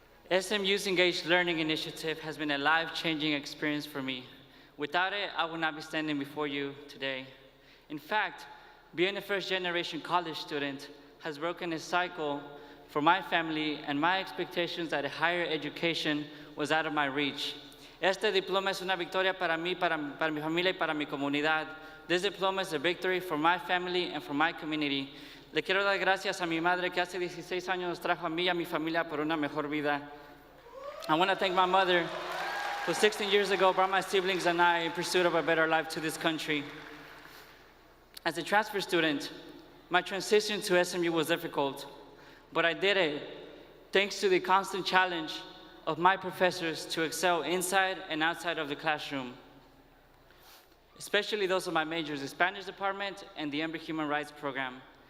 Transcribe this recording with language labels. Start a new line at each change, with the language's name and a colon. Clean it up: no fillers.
English: SMU's Engaged Learning Initiative has been a life-changing experience for me. Without it, I would not be standing before you today. In fact, being a first-generation college student has broken a cycle for my family, and my expectations that a higher education was out of my reach.
Spanish: Este diploma es una victoria para mí, para mi familia y para mi comunidad.
English: This diploma is a victory for my family and for my community.
Spanish: Le quiero dar gracias a mi madre que hace 16 años nos trajo a mí y a mi familia por una mejor vida.
English: I want to thank my mother, who 16 years ago brought my siblings and I in pursuit of a better life to this country. As a transfer student, my transition to SMU was difficult. But I did it thanks to the constant challenge of my professors to excel inside and outside of the classroom, especially those of my majors, the Spanish department and the Embry Human Rights Program.